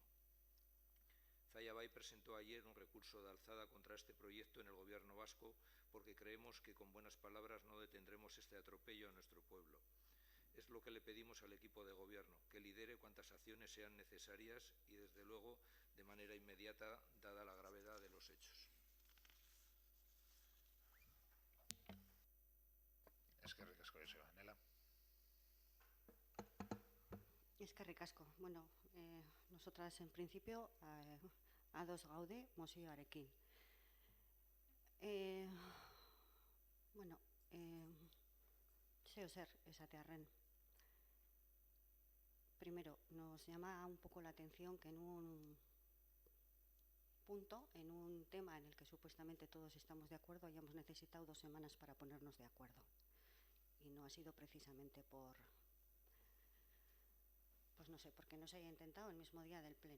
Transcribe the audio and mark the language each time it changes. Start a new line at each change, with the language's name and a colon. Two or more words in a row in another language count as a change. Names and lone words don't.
Spanish: Zalla Bay presentó ayer un recurso de alzada contra este proyecto en el Gobierno vasco porque creemos que con buenas palabras no detendremos este atropello a nuestro pueblo. Es lo que le pedimos al equipo de Gobierno, que lidere cuantas acciones sean necesarias y, desde luego, de manera inmediata, dada la gravedad de los hechos.
Basque: Eskerrik asko, Joseba. Nela. Eskerrik asko. Bueno,
Spanish: nosotras en principio
Basque: ados gaude mozioarekin. Bueno, zeo zer esatearren.
Spanish: Primero, nos llama un poco la atención que en un punto, en un tema en el que supuestamente todos estamos de acuerdo, hayamos necesitado 2 semanas para ponernos de acuerdo. Y no ha sido precisamente pues no sé, porque no se haya intentado el mismo día del pleno.